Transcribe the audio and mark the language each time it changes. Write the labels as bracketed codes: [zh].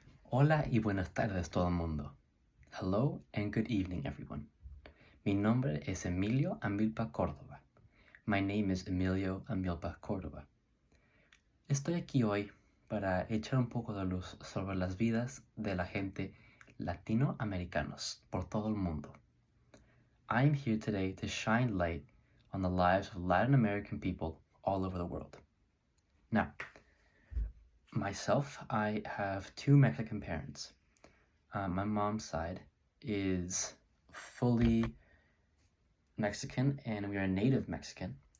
[es] Hola y buenas tardes todo el mundo. [en] Hello and good evening everyone. [es] Mi nombre es Emilio Amilpa Córdoba. [en] My name is Emilio Amilpa Córdoba. [es] Estoy aquí hoy para echar un poco de luz sobre las vidas de la gente latinoamericanos por todo el mundo. [en] I am here today to shine light on the lives of Latin American people all over the world. Now, myself, I have two Mexican parents. My mom's side is fully Mexican and we are native Mexican.